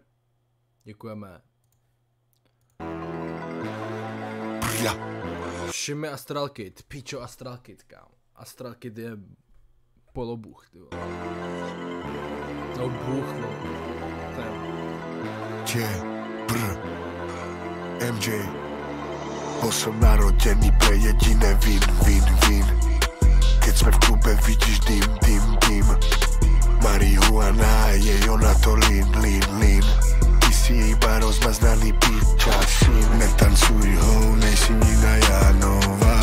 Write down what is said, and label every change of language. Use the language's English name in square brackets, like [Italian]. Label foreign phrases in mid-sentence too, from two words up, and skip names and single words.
[Czech] Děkujeme. Shimmy Astral Kid, pičo Astral Kid, kámo. Astral Kid je polobůh, ty vole. No bůh, vole. MJ, [Slovak] bol som narodený pre jediné win. Keď sme v klube, vidíš dym. Marihuana je ona to lean. Ty si iba rozmaznaný piča syn. [Czech] Netancuj ho, nejsi Nina Jano.